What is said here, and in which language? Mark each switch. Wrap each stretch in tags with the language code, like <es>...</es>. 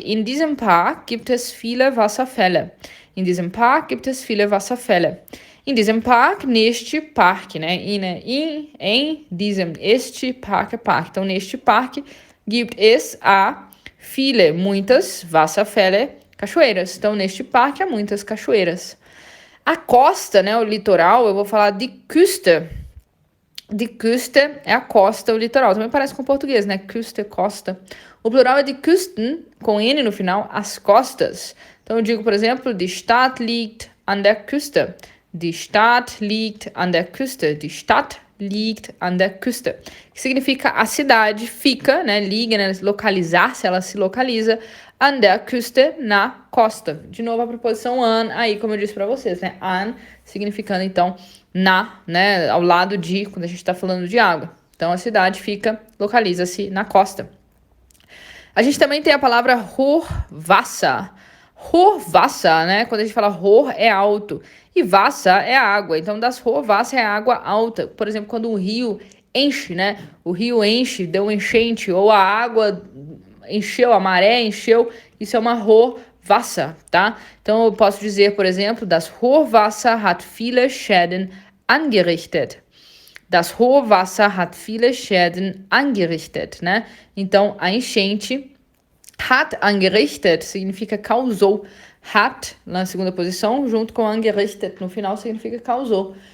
<de>In diesem Park gibt es viele Wasserfälle. In diesem Park gibt es viele Wasserfälle. In diesem Park,</de> <pt>neste parque, né? Em diesem, este parque é parque. Então, neste parque,</pt> <de>gibt es viele,</de> <pt>muitas, Wasserfälle, cachoeiras. Então, neste parque há muitas cachoeiras. A costa, né? O litoral, eu vou falar de Küste. De Küste é a costa, o litoral. Também parece com português, né? Küste, costa. O plural é de Küsten, com N no final, as costas. Então eu digo, por exemplo,</pt> <de>die Stadt liegt an der Küste. Die Stadt liegt an der Küste. Die Stadt liegt an der Küste.</de> <pt>Que significa a cidade fica, né? Liga, né? Localizar-se, ela se localiza.</pt> <de>An der Küste,</de> <pt>na costa. De novo a preposição an, aí como eu disse para vocês, né? An significando então né, ao lado de, quando a gente está falando de água. Então, a cidade localiza-se na costa. A gente também tem a palavra Hochwasser. Hochwasser, né, quando a gente fala Hoch é alto e Wasser é água. Então, das Hochwasser é água alta. Por exemplo, quando um rio enche, né, o rio enche, deu um enchente, ou a água encheu, a maré encheu, isso é uma Hochwasser, tá? Então, eu posso dizer, por exemplo,</pt> <de>das Hochwasser hat viele Schäden angerichtet. Das Hochwasser hat viele Schäden angerichtet, né?</de> <pt>Então, a enchente</pt> <de>hat angerichtet</de> <pt>significa causou. Hat, na segunda posição, junto com angerichtet, no final, significa causou.</pt>